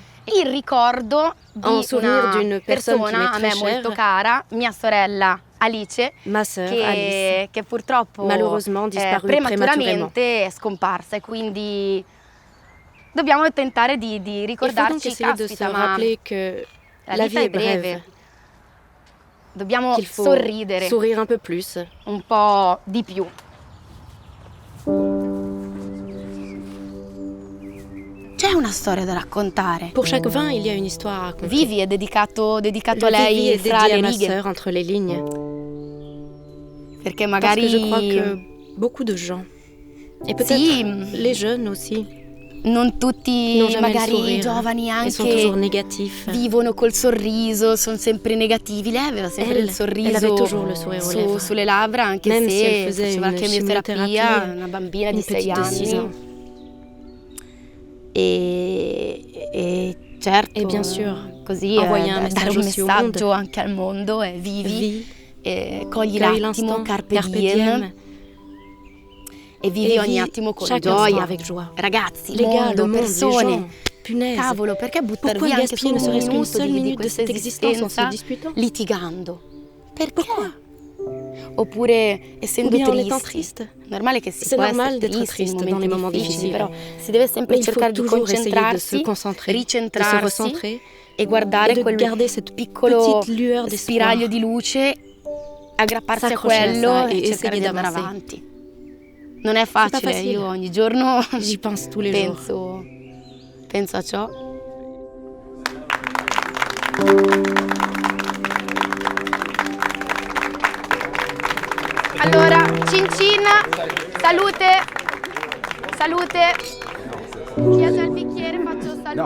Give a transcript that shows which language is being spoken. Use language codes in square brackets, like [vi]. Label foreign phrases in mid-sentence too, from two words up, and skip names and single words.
[it] Il ricordo di una persona a me molto cara, mia sorella Alice, che purtroppo prematuramente è scomparsa e quindi dobbiamo tentare di ricordarci, caspita, ma la vita è breve. Dobbiamo sorridere [fr] un peu plus, [it] un po' di più. C'è una storia da raccontare. [fr] Pour chaque vin, il y a une histoire à raconter. [it] Vivi è dedicato a lei Vivi fra le [fr] ma [it] righe. [fr] sœur entre les lignes. [it] Perché magari [fr] Parce que je crois que beaucoup de gens, et peut-être les jeunes aussi, [it] non tutti magari i giovani anche vivono col sorriso, sono sempre negativi. Lei aveva sempre il sorriso sulle labbra, anche se faceva la chemioterapia, una bambina di 6 anni. E [fr] Et bien sûr, envoyer un [it] messaggio anche al mondo, vivi, cogli l'attimo, [la] carpe diem, [it] e vivi ogni attimo con gioia, [fr] avec joie. Ragazzi, les gars, le monde, [it] persone, [fr] les gens, punaise. [it] Cavolo, perché buttare [fr] Pourquoi [it] via anche [fr] gaspiller ne [it] solo [fr] serait-ce qu'une [it] minuto [fr] seule [it] di [fr] minute de [it] questa [fr] cette existence en se [it] esistenza [fr] disputant? [it] litigando? Perché? Pourquoi? Oppure essendo [fr] Ou bien en étant [it] tristi. [fr] triste. [it] Normale che si [fr] C'est [it] può [fr] normal [it] essere [fr] d'être [it] tristi [fr] triste dans les moments difficiles, [it] però si deve sempre [fr] Mais il faut [it] cercare di [fr] toujours essayer de se [it] concentrarsi, [fr] concentrer, de se [it] ricentrarsi [fr] recentrer [it] e guardare [fr] et de [it] quel [fr] garder cette [it] piccolo [fr] petite lueur d'espoir. [it] spiraglio di luce, aggrapparsi a [fr] S'accrocher à [it] quello [fr] ça [it] e [fr] et [it] cercare [fr] essayer [it] di andare [fr] d'avancer. [it] avanti. Non è facile, [fr] facile. [it] io ogni giorno [fr] J'y pense tous les jours. [it] penso a ciò. Allora, cin cin, salute. Chiedo il bicchiere, faccio salute.